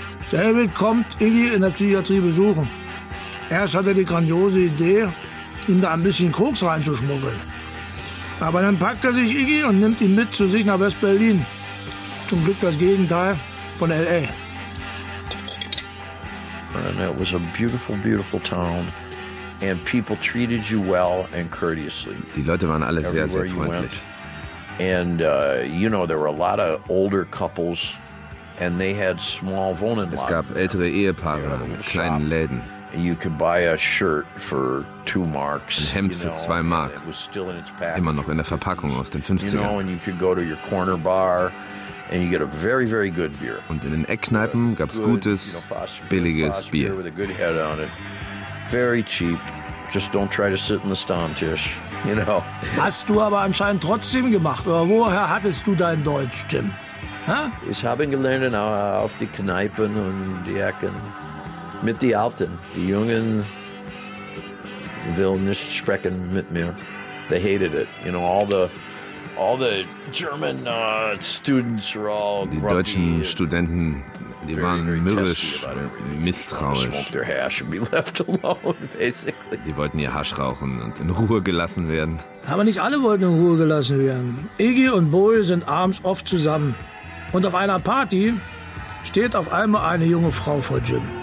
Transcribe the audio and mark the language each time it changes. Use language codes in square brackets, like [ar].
[de] David kommt Iggy in der Psychiatrie besuchen. Erst hat er die grandiose Idee, ihm da ein bisschen Koks reinzuschmuggeln. Aber dann packt er sich Iggy und nimmt ihn mit zu sich nach West-Berlin. Zum Glück das Gegenteil von L.A. [en] And it was a beautiful, beautiful town. And people treated you well and courteously. [de] Die Leute waren alle sehr, sehr freundlich. [en] And, you know, there were a lot of older couples. And they had small Wohnen. [de] Es gab ältere Ehepaare mit kleinen Läden. [en] You could buy a shirt for 2 marks. [de] Ein Hemd für 2 Mark. Immer noch in der Verpackung aus den 50ern. [en] You know, and you could go to your corner bar and you get a very, very good beer. [de] Und in den Eckkneipen gab's gutes, billiges Bier. [en] With a good head on it. Very cheap. Just don't try to sit in the Stammtisch, you know. [de] Hast du aber anscheinend trotzdem gemacht. Oder woher hattest du dein Deutsch, Jim? Ich habe gelernt auf die Kneipen und die Ecken. Mit die Alten, die Jungen, will nicht sprechen mit mir. [en] They hated it. You know, all the German students were all grumpy. [de] Die deutschen Studenten, die waren mürrisch, misstrauisch. Die wollten ihr Hasch rauchen und in Ruhe gelassen werden. Aber nicht alle wollten in Ruhe gelassen werden. Iggy und Bowie sind abends oft zusammen. Und auf einer Party steht auf einmal eine junge Frau vor Jim.